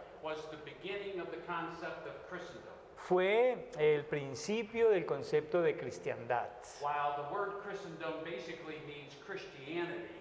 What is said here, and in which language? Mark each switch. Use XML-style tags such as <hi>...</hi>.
<en>was the beginning of the concept of Christendom.</en> <es>fue el principio del concepto de cristiandad.</es> <en>While the word Christendom basically means Christianity,</en>